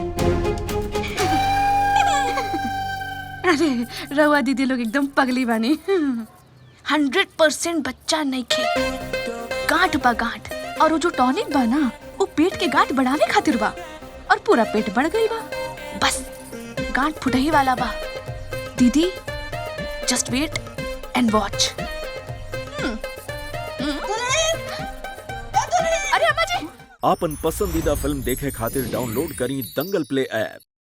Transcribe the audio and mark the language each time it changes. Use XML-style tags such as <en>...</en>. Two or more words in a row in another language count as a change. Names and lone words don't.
<bho>अरे रवा दीदी लोग एकदम पगली बानी। 100% बच्चा नहीं खे, गांठ बा गांठ। और वो जो टॉनिक बा ना, वो पेट के गांठ बढ़ावे खातिर बा और पूरा पेट बढ़ गई बा। बस गांठ फुटही वाला बा। दीदी</bho> <en>just wait and watch.</en> <bho>अरे अम्मा जी, आपन पसंदीदा फिल्म देखे खातिर डाउनलोड करी दंगल प्ले ऐप।</bho>